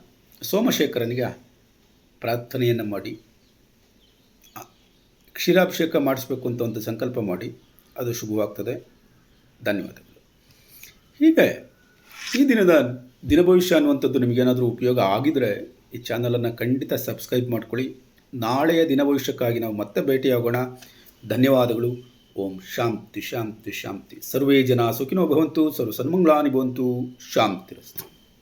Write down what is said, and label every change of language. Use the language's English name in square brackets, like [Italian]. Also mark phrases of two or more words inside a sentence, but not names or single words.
[Kannada] ಸೋಮಶೇಖರನಿಗೆ ಪ್ರಾರ್ಥನೆಯನ್ನು ಮಾಡಿ, ಕ್ಷೀರಾಭಿಷೇಕ ಮಾಡಿಸ್ಬೇಕು ಅಂತ ಒಂದು ಸಂಕಲ್ಪ ಮಾಡಿ, ಅದು ಶುಭವಾಗ್ತದೆ. ಧನ್ಯವಾದಗಳು. ಹೀಗೆ ಈ ದಿನದ ದಿನಭವಿಷ್ಯ ಅನ್ನುವಂಥದ್ದು ನಿಮಗೇನಾದರೂ ಉಪಯೋಗ ಆಗಿದರೆ ಈ ಚಾನಲನ್ನು ಖಂಡಿತ ಸಬ್ಸ್ಕ್ರೈಬ್ ಮಾಡ್ಕೊಳ್ಳಿ. ನಾಳೆಯ ದಿನಭವಿಷ್ಯಕ್ಕಾಗಿ ನಾವು ಮತ್ತೆ ಭೇಟಿಯಾಗೋಣ. ಧನ್ಯವಾದಗಳು. [Sanskrit] ಓಂ ಶಾಂತಿ ಶಾಂತಿ ಶಾಂತಿ. ಸರ್ವೇ ಜನ ಸುಖಿನೋ ಭವಂತು, ಸರ್ವ ಸನ್ಮಂಗಳಾನಿ ಭವಂತು. ಶಾಂತಿರಸ್ತು.